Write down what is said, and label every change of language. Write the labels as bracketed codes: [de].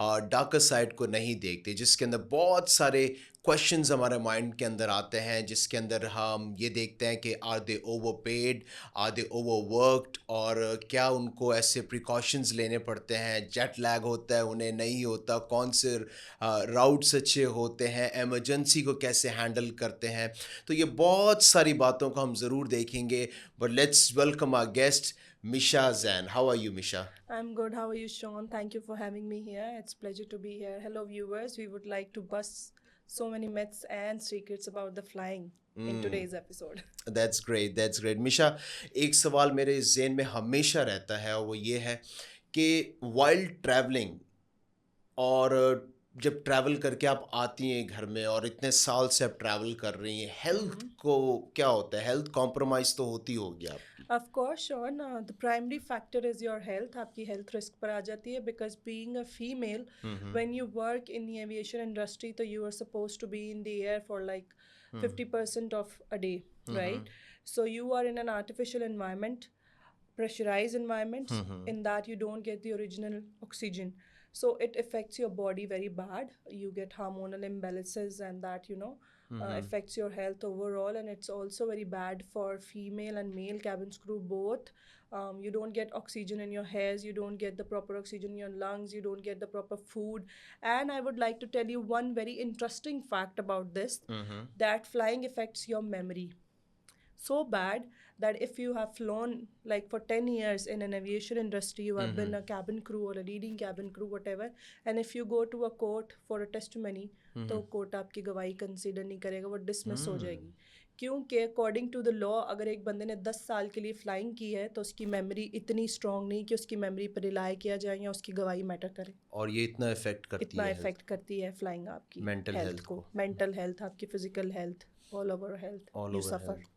[ur] Darker side کو نہیں دیکھتے, جس کے اندر بہت سارے کویشچنز ہمارے مائنڈ کے اندر آتے ہیں, جس کے اندر ہم یہ دیکھتے ہیں کہ [en] are they overpaid, are they overworked, [ur] اور کیا ان کو ایسے پریکاشنز لینے پڑتے ہیں, جیٹ لیگ ہوتا ہے انہیں, نہیں ہوتا, کون سے راؤٹس اچھے ہوتے ہیں, ایمرجنسی کو کیسے ہینڈل کرتے ہیں. تو یہ بہت ساری باتوں کو ہم ضرور دیکھیں گے, [en] but let's welcome our guest [ur] Meesha Zain. [en] How are you Misha? I'm good. How are you, Sean? Thank you for having me here. It's a pleasure to be here. Hello, viewers. We would like to bust so many myths and secrets about the flying in today's episode. That's great, that's great. [ur] میشا, ایک سوال میرے ذہن میں ہمیشہ رہتا ہے, اور وہ یہ ہے کہ وائل ٹریولنگ, اور جب ٹریول کر کے آپ آتی ہیں گھر میں اور اتنے سال سے آپ ٹریول کر رہی ہیں, ہیلتھ کو کیا ہوتا ہے؟ ہیلتھ کمپرومائز تو ہوتی ہوگی آپ کی. [en] Of course, Sean. The primary factor is your health. [ur] آپ کی health risk پر آ جاتی ہے [en] because being a female, when you work in the aviation industry, so you are supposed to be in the air for like 50% of a day, right? So you are in an artificial environment, pressurized environment, in that you don't get the original oxygen. So it affects your body very bad. You get hormonal imbalances and that, affects your health overall, and it's also very bad for female and male cabin crew both. You don't get oxygen in your hairs, you don't get the proper oxygen in your lungs, you don't get the proper food. And I would like to tell you one very interesting fact about this, that flying affects your memory so bad that if you have flown like for 10 years in an aviation industry, you have been a cabin crew or a leading cabin crew, whatever, and if you go to a court for a testimony, [ur] تو court آپ کی گواہی consider نہیں کرے گا, وہ dismiss ہو جائے گی. کیونکہ اکارڈنگ ٹو دا لا اگر ایک بندے نے 10 سال کے لیے فلائنگ کی ہے تو اس کی میموری اتنی اسٹرانگ نہیں کہ اس کی میموری پہ ریلائی کیا جائے یا اس کی گواہی میٹر کرے. اور یہ اتنا افیکٹ کرتی ہے فلائنگ آپ کی مینٹل ہیلتھ کو, مینٹل ہیلتھ, آپ کی physical health, [en] all over health, you suffer.